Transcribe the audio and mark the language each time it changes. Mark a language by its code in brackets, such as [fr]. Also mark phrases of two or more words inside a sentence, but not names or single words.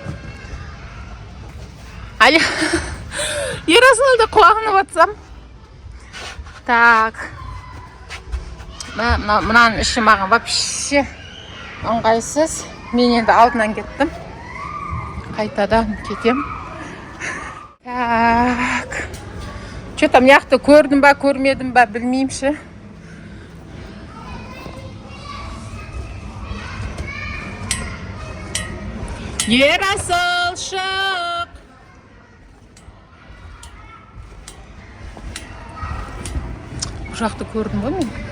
[kk] Әлі Ерасылды құлағына батсам. Так. Мұнан іші маған вообще ыңғайсыз. Мен енді алдынан кеттім. Қайтадан кетем. Так. Что-то мықты көрдім ба, көрмедім ба, білмеймші. Ерасыл, шық! Бұл жақты көрдім ғой мен.